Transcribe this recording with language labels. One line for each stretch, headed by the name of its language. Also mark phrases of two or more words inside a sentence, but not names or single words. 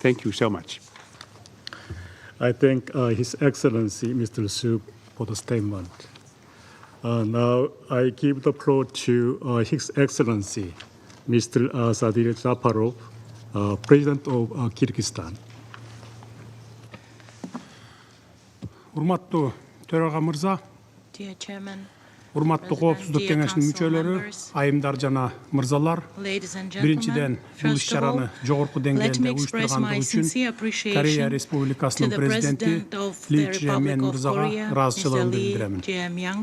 English: Thank you so much. I thank His Excellency, Mr. Suk, for the statement. Now I give the floor to His Excellency, Mr. Sadir Japarov, President of Kyrgyzstan.
Kyrgyz: Урматтуу төраға мырза, урматтуу коопсуздук кеңешинин мүчөлөрү, айымдар жана мырзалар, биринчиден бул иш-чараны жогорку деңгээлде уюштургандыгы үчүн Корея Республикасынын президенти Ли Чжэ-мин мырзага ыраазычылыгымды билдирем.